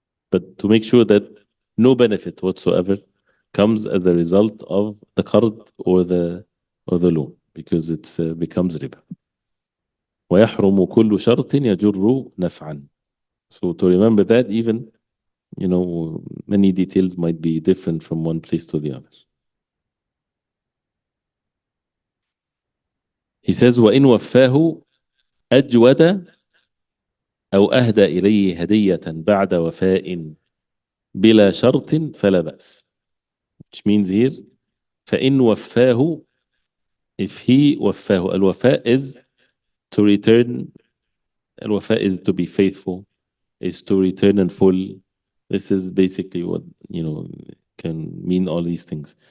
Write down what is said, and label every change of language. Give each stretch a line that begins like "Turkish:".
English: But to make sure that no benefit whatsoever comes as a result of the qard or the loan. because it becomes riba.
Arabic: ويحرم كل شرط يجر نفعا.
English: So to remember that, even, many details might be different from one place to the other. He says,
Arabic: وإن وفاه أجود أو أهدى إليه هدية بعد وفاء بلا شرط فلا بأس.
English: Which means here,
Arabic: فإن وفاه,
English: if he وفاه, الوفاء is to return, الوفاء is to be faithful, is to return in full. This is basically what, can mean all these things.